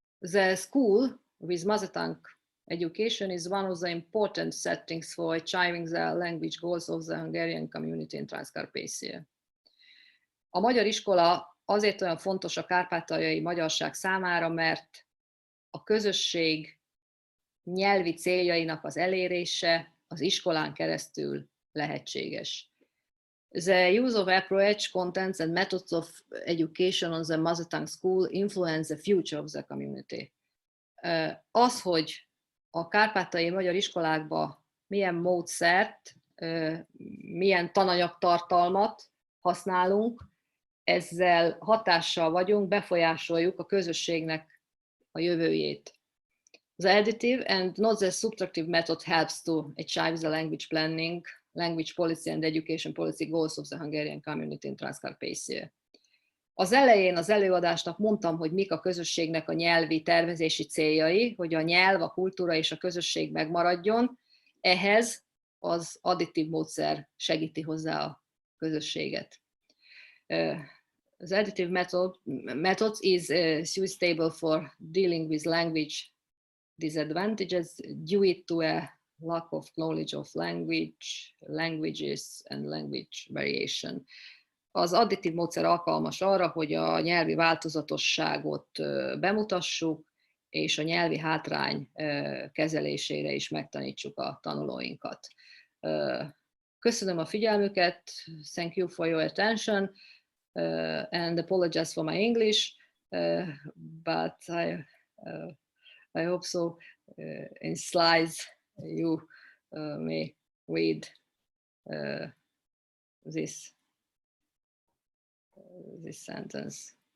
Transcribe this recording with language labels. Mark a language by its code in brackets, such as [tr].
[en] The school with mother tongue education is one of the important settings for achieving the language goals of the Hungarian community in Transcarpathia. [hu] A magyar iskola azért olyan fontos a kárpátaljai magyarság számára, mert a közösség nyelvi céljainak az elérése az iskolán keresztül lehetséges. [en] The use of approach, contents and methods of education on the mother tongue school influence the future of the community. [hu] Az, hogy a kárpátaljai magyar iskolákban milyen módszert, milyen tananyagtartalmat használunk, ezzel hatással vagyunk, befolyásoljuk a közösségnek a jövőjét. [en] The additive and not the subtractive method helps to achieve the language planning, language policy and education policy goals of the Hungarian community in Transcarpathia. [hu] Az elején az előadásnak mondtam, hogy mik a közösségnek a nyelvi tervezési céljai, hogy a nyelv, a kultúra és a közösség megmaradjon. Ehhez az additív módszer segíti hozzá a közösséget. [en] The additive methods is suitable for dealing with language disadvantages due to a lack of knowledge of languages and language variation. [hu] Az additív módszer alkalmas arra, hogy a nyelvi változatosságot bemutassuk, és a nyelvi hátrány kezelésére is megtanítsuk a tanulóinkat. Köszönöm a figyelmüket, [en] thank you for your attention, and apologize for my English, but I hope so in slides you may read this sentence.